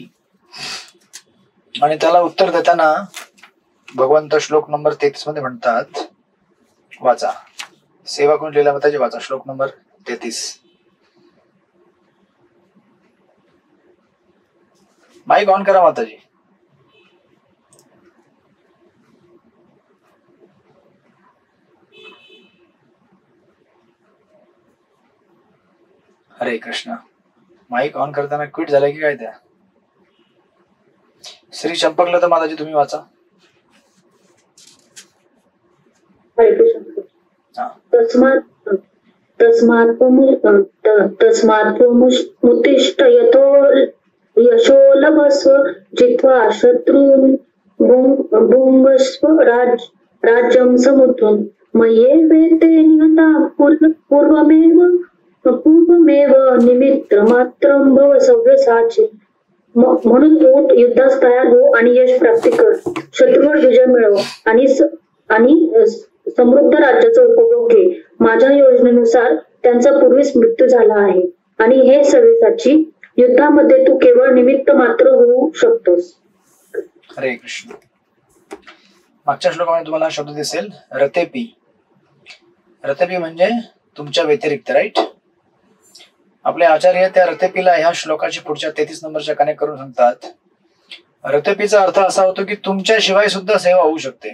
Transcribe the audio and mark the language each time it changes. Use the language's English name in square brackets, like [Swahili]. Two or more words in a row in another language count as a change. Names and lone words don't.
[Marathi] आणि त्याला उत्तर देताना भगवंत श्लोक नंबर 33 मध्ये म्हणतात, वाचा. सेवा कोण लिहिला त्याची वाचा. श्लोक नंबर 33. [English] mike on [Marathi] करा माताजी. हरे कृष्ण. [English] mike on [Marathi] करताना क्विट झालं की काय त्या? श्री चंपकला तर माताजी तुम्ही वाचा. [Sanskrit] तस्मात्मुत्तिष्ठ यतो यशो लभस्व जित्वा शत्रून् भुङ्क्ष्व राज्यं समुद्धं मय्येवेते निहताः पूर्वमेव निमित्तमात्रं भव सव्यसाची. [Marathi] म्हणून उठ, युद्धास तयार हो आणि यश प्राप्ती कर. शत्रूवर विजय मिळव आणि समृद्ध राज्याचा उपभोग घे. माझ्या योजनेनुसार त्यांचा पूर्वीच मृत्यू झाला आहे आणि हे सव्यसाची. युद्धामध्ये तू केवळ निमित्त मात्र होऊ शकतोस. हरे कृष्ण. मागच्या श्लोकामध्ये तुम्हाला शब्द दिसेल रतेपी. रतेपी म्हणजे तुमच्या व्यतिरिक्त. राईट. आपले आचार्य त्या रतेपीला ह्या श्लोकाची पुढच्या 33 नंबरच्या कनेक्ट करून सांगतात, रतेपीचा अर्थ असा होतो की तुमच्याशिवाय सुद्धा सेवा होऊ शकते.